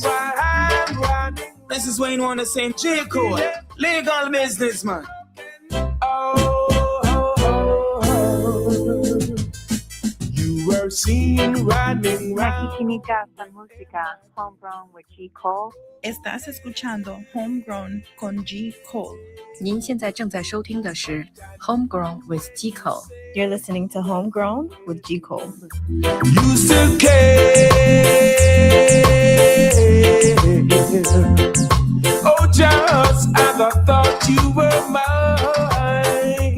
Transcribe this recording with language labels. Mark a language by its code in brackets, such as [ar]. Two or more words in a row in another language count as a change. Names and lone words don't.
[en] While I'm running. This is Wayne Wonder saying J. Cole, legal business, man. You were seen running round. [tl] Nakikinig sa música Homegrown with G. Cole. [es] Estás escuchando Homegrown con G. Cole. [zh] 您现在正在收听的是 Homegrown with G. Cole. [en] You're listening to Homegrown with G. Cole. You still care. Oh, just as I thought you were mine.